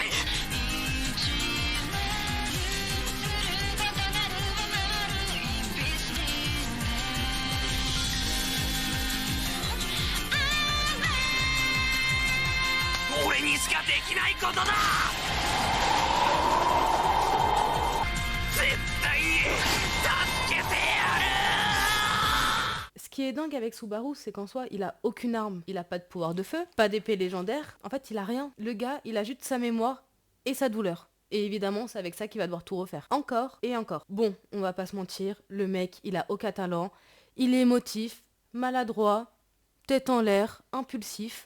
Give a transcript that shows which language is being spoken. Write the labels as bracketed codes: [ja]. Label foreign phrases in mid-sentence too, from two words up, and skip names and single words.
[ja] 俺にしかできないことだ。絶対に助けてやる。 [fr] Ce qui est dingue avec Subaru, c'est qu'en soi, il a aucune arme. Il a pas de pouvoir de feu, pas d'épée légendaire. En fait, il a rien. Le gars, il a juste sa mémoire et sa douleur. Et évidemment, c'est avec ça qu'il va devoir tout refaire. Encore et encore. Bon, on va pas se mentir, le mec, il a aucun talent. Il est émotif, maladroit, tête en l'air, impulsif.